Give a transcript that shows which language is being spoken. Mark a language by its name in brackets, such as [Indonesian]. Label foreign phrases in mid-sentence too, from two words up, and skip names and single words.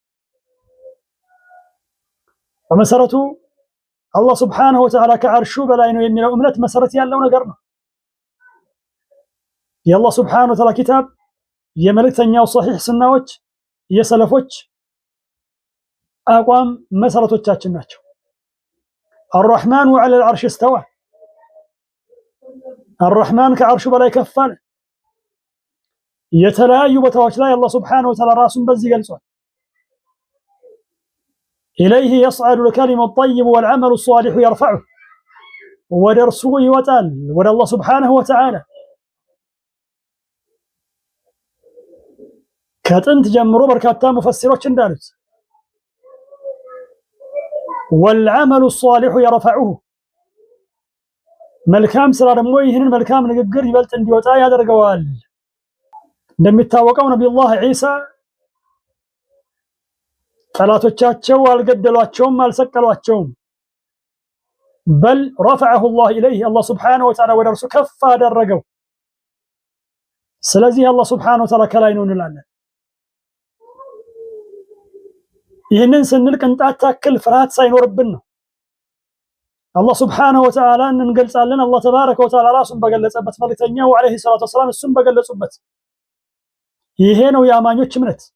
[Amharic] በመሰረቱ አላህ [Arabic] سبحانه وتعالى [Amharic] ከዓርሹ በላይ ነው የሚለው እምነት መሰረት ያለው ነገር ነው። የአላህ [Arabic] سبحانه وتعالى [Amharic] ኪታብ የመልእክተኛው ሷሂህ ሱናዎች የሰለፎች አቋም መሰረቶቻችን ናቸው። [Arabic] الرحمن على العرش استوى [Amharic] الرحمن ከዓርሹ በላይ ከፍ አለ። የተለያዩ ቦታዎች ላይ አላህ [Arabic] سبحانه وتعالى [Amharic] ራሱን በዚህ ገልጿል። [Arabic] إليه يصعد الكلم الطيب والعمل الصالح يرفعه [Amharic] ወደ እርሱ ይወጣል ወደ አላህ [Arabic] سبحانه وتعالى [Amharic] ከጥንት ጀምሮ በርካታ ሙፈሲሮች እንዳሉት [Arabic] والعمل الصالح يرفعه [Amharic] መልካም ስራ ደግሞ ይህንን መልካም ንግግር ይበልጥ እንዲወጣ ያደርገዋል። እንደሚታወቀው ነብዩላህ ዒሳ ጠላቶቻቸው አልገደሏቸውም አልሰቀሏቸውም [Arabic] بل رفعه الله إليه [Amharic] الله [Arabic] سبحانه وتعالى [Amharic] ወደ እርሱ ከፍ አደረገው። ስለዚህ አላህ [Arabic] سبحانه وتعالى [Amharic] ከላይ ነው እንላለን። ይህንን ስንል ቅንጣት ታክል ፍርሃት ሳይኖርብን ነው አላህ [Arabic] سبحانه وتعالى [Amharic] እንገልጻለን። አላህ [Arabic] تبارك وتعالى [Amharic] ራሱን በገለጸበት መልእክተኛው [Arabic] عليه الصلاة والسلام [Amharic] እሱን በገለጹበት ይሄ ነው የአማኞች እምነት